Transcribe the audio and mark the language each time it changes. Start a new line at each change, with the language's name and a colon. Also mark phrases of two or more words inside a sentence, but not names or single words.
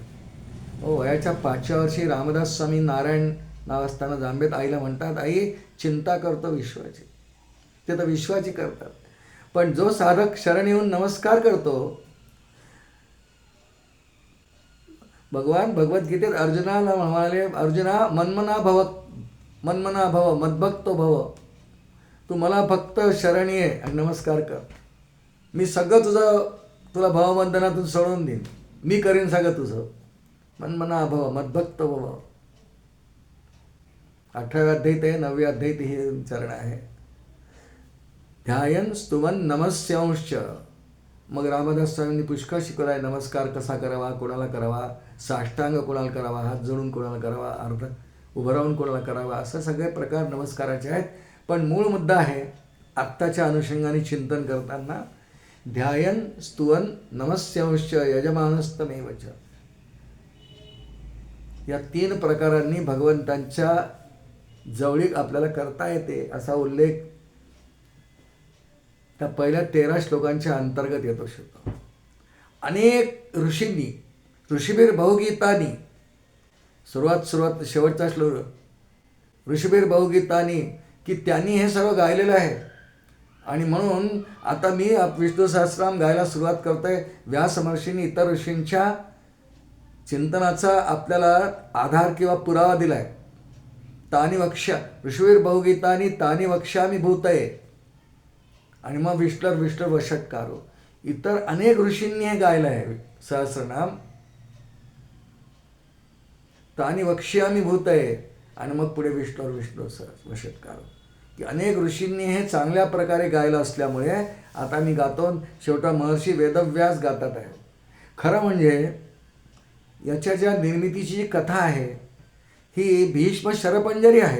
Marathi: वयाच्या 5व्या वर्षी रामदास स्वामी नारायण नाव असताना जांबेत आईला म्हणतात, आई चिंता करतो विश्वाची. ते तर विश्वाची करतात, पण जो साधक शरण येऊन नमस्कार करतो, भगवान भगवद्गीतेत अर्जुनाला म्हणाले, अर्जुना
Sanskrit: मनमना भव मद्भक्तो भव.
Marathi: तू मला फक्त शरण ये आणि नमस्कार कर, मी सगळं तुला भावबंधनातून सोडून देईन, मी करीन सगळं तुझं.
Sanskrit: मनमना भव मद्भक्तो भव.
Marathi: 18व्या अध्यायीत आहे, 9व्या अध्यायीत हे चरण आहे.
Sanskrit: ध्यायन स्तुवन नमस्यांश.
Marathi: मग रामदास स्वामींनी पुष्कळ शिकवला आहे नमस्कार कसा करावा, कोणाला करावा, साष्टांग कोणाला करावा, हात जोडून कोणाला करावा, अर्ध उभं राहून कोणाला करावा, असं सगळे प्रकार नमस्काराचे आहेत. पण मूळ मुद्दा आहे आत्ताच्या अनुषंगाने चिंतन करताना,
Sanskrit: ध्यायन स्तुवन नमस्यांश यजमानस्तमेव च.
Marathi: या 3 प्रकारांनी भगवंतांच्या जवळीक आपल्याला करता येते असा उल्लेख त्या पहिल्या 13 श्लोकांच्या अंतर्गत येतो शकतो. अनेक ऋषींनी
Sanskrit: ऋषीबीर बहुगीतानी
Marathi: सुरुवात शेवटचा श्लोक
Sanskrit: ऋषीबीर बहुगीतानी
Marathi: की त्यांनी हे सर्व गायलेलं आहे. आणि म्हणून आता मी विष्णू सहस्रनाम गायला सुरुवात करतोय. व्यास महर्षींनी इतर ऋषींच्या चिंतनाचा आपल्याला आधार किंवा पुरावा दिलाय.
Sanskrit: तानी वक्ष ऋषीवीर बहुगीतानी तानी वक्ष्यामी भूतये
Marathi: आणि मग
Sanskrit: विष्णू वषटकारो.
Marathi: इतर अनेक ऋषींनी हे गायलं आहे सहस्रनाम.
Sanskrit: तानी वक्ष्यामी भूतये
Marathi: आणि मग पुढे
Sanskrit: विष्णू वषटकारो
Marathi: की अनेक ऋषींनी हे चांगल्या प्रकारे गायलं असल्यामुळे आता मी गातो. शेवटा महर्षी वेदव्यास गातात आहे. खरं म्हणजे याच्या ज्या निर्मितीची जी कथा आहे ही भीष्म शरपंजरी आहे.